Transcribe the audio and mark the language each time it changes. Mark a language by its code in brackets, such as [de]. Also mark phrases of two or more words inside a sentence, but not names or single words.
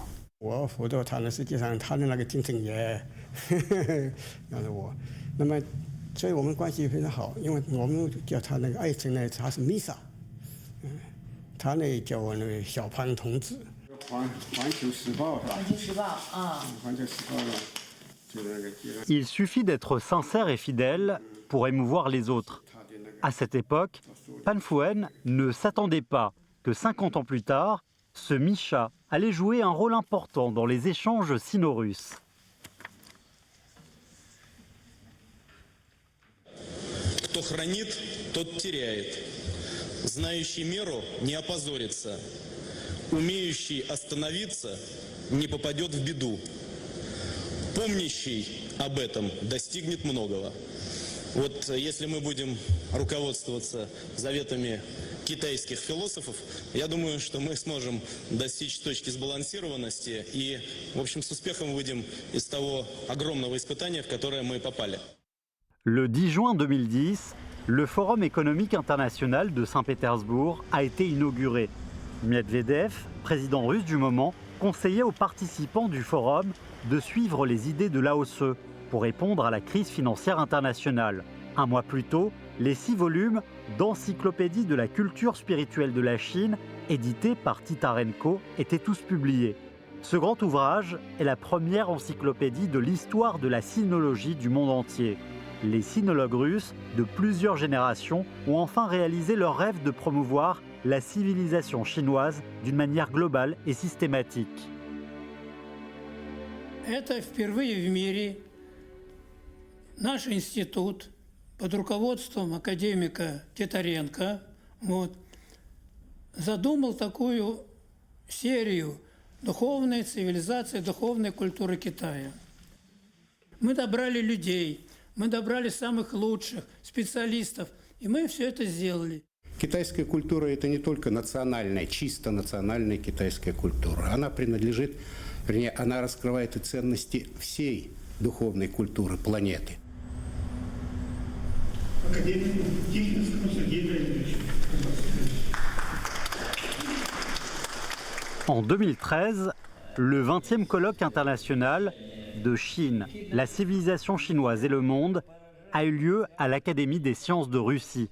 [zh] 我辅导他呢，实际上他的那个精神也让着我，那么。所以我们关系非常好，因为我们叫他那个爱称呢，他是弥撒，他呢叫我那个小潘同志。环球时报是吧？环球时报啊。环球时报的，就那个。 [fr] Il suffit d'être sincère et fidèle pour émouvoir les autres. À cette époque, Pan Fuan ne s'attendait pas que 50 ans plus tard, ce Misha allait jouer un rôle important dans les échanges sino-russes. [ru] Кто хранит, тот теряет. Знающий меру не опозорится. Умеющий остановиться не попадет в беду. Помнящий об этом достигнет многого. Вот если мы будем руководствоваться заветами китайских философов, я думаю, что мы сможем достичь точки сбалансированности и, в общем, с успехом выйдем из того огромного испытания, в которое мы попали. [fr] Le 10 juin 2010, le Forum économique international de Saint-Pétersbourg a été inauguré. Medvedev, président russe du moment, conseillait aux participants du forum de suivre les idées de Lao Tse pour répondre à la crise financière internationale. Un mois plus tôt, les 6 volumes d'Encyclopédie de la culture spirituelle de la Chine, édités par Titarenko, étaient tous publiés. Ce grand ouvrage est la première encyclopédie de l'histoire de la sinologie du monde entier. Les sinologues russes de plusieurs générations ont enfin réalisé leur rêve de promouvoir la civilisation chinoise d'une manière globale et systématique. [ru] Это впервые в мире наш институт под руководством академика Титаренко задумал такую серию «Духовная цивилизация, духовная культура Китая». Мы добрали людей, мы добрали самых лучших специалистов, и мы все это сделали. Китайская культура – это не только национальная, чисто национальная китайская культура. Она принадлежит, вернее, она раскрывает и ценности всей духовной культуры планеты. [fr] En 2013, le 20e colloque international de Chine, la civilisation chinoise et le monde a eu lieu à l'Académie des sciences de Russie.